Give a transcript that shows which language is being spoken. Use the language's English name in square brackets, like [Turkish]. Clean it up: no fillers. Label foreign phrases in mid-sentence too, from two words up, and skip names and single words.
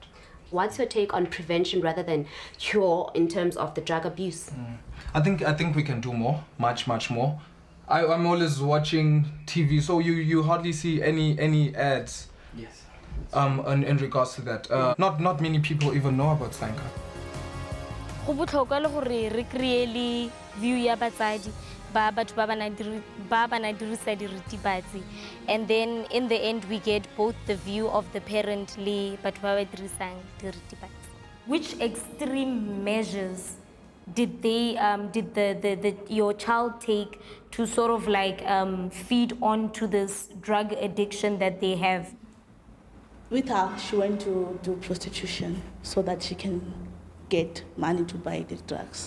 [English] What's your take on prevention rather than cure in terms of the drug abuse? I think we can do more, much more. I'm always watching TV, so you hardly see any ads. Yes. In regards to that, not many people even know about SANCA. [Tswana] Go botlhokwa le gore re create view ya batsadi ba batho ba bana dirisa diritibatsi, [English] and then in the end we get both the view of the parent [Tswana] le batho ba dirisang diritibatsi. [English] Which extreme measures did your child take to sort of like feed onto this drug addiction that they have? With her, she went to do prostitution so that she can get money to buy the drugs.